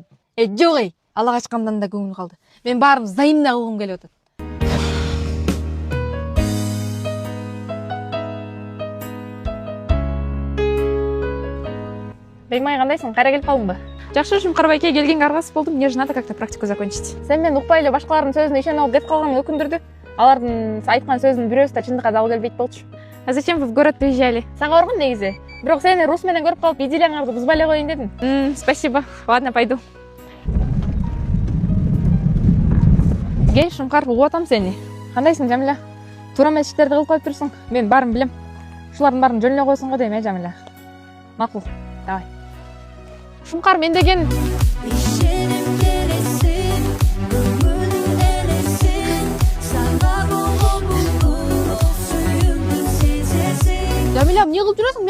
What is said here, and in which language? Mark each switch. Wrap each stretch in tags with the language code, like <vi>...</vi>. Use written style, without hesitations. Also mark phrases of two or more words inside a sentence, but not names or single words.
<ky>Жок эй. Ала качкандан да көңүл калды. Мен баарын взаимно кылгым келип атат. Бегим ай, кандайсың? Кайра келип калдыңбы? Жакшы, Шумкар байке, келгенге аргасыз болдум.</ky> <ru>Мне же надо как-то практику закончить.</ru> <ky>Сен мен укпай эле башкалардын сөзүнө ишенип алып кетип калганың өкүндүрдү. Алардын айткан сөзүнүн бирөөсү да чындыкка дал келбейт болчу.</ky> <ru>А зачем вы в город приезжали?</ru> <ky>Сага оргун негизи. Бирок сени Рус менен көрүп калып, идиллияңарды бузбай эле коеюн дедим.</ky> <ru>Спасибо. Ладно, пойду.</ru> <ky>Кел, Шумкар, угуп атам сени. Кандайсың, Жамиля? Туура эмес иштерди кылып коюп турсуң. Мен баарын билем. Ушулардын баарын жөн эле койсуң го дейм, Жамиля. Макул. Давай. Шумкар, мен деген Жамиля, эмне кылып жүрөсүң?</ky>